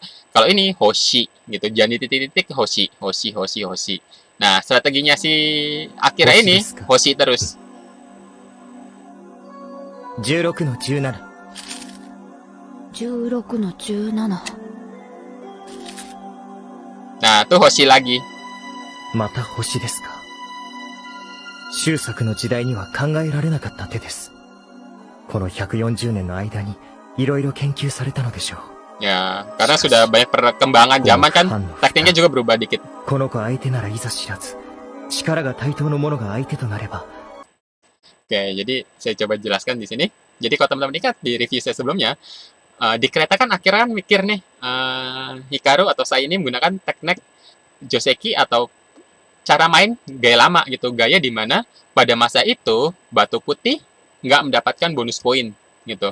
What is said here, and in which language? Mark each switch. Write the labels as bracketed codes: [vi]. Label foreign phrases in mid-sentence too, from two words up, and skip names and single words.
[id] Kalau ini hoshi, gitu, jangan di titik-titik hoshi, hoshi, hoshi, hoshi. Nah, strateginya si Akira ini hoshi terus. [ja] 16 の17 16の17。 [id] Nah, tuh hoshi lagi. [ja] また星ですか。周作の時代には考えられなかった手です。この140年の間に色々研究されたのでしょう。 [id] Ya, karena sudah banyak perkembangan zaman kan, tekniknya juga berubah dikit. [ja] この子相手ならいざ知らず、力が対等の者が相手となれば。 [id] Oke, jadi saya coba jelaskan di sini. Jadi kalau teman-teman ingat di review saya sebelumnya, di kereta kan Akira kan mikir nih, Hikaru atau Sai ini menggunakan teknik Joseki atau cara main gaya lama gitu, gaya di mana pada masa itu batu putih nggak mendapatkan bonus poin gitu.